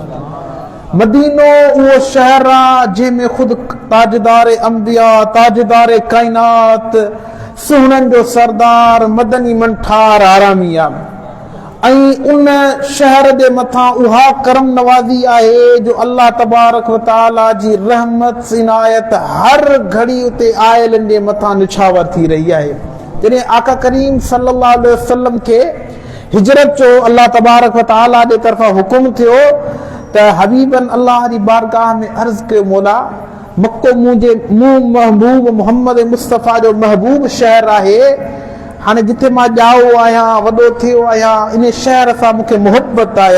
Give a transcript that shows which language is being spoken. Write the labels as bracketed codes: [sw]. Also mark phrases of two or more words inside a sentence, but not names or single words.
[sd] मदीनो उहो शहर आहे जंहिंमें ख़ुदि ताजदार अंबिया, ताजदार काइनात, सुहिणनि जो सरदार, मदनी मंठार आरामी आहे। ऐं उन शहर जे मथां उहा करम नवाज़ी आहे जो [ar] الله تبارك وتعالى [sd] जी रहमत इनायत हर घड़ी उते आयलनि जे मथां निछावर थी रही आहे। जॾहिं आका करीम [ar] صلى الله عليه وسلم [sd] खे हिजरत जो [ar] الله تبارك وتعالى [sd] जे तरफ़ां हुकुम थियो त हबीबन अल्लाह जी बारगाह में अर्ज़ कयो, मौला मक्को मुंहिंजे महबूब मोहम्मद मुस्तफ़ा जो महबूब शहर आहे। हाणे जिथे मां ॼाओ आहियां, वॾो थियो आहियां, इन शहर सां मूंखे मुहबत आहे।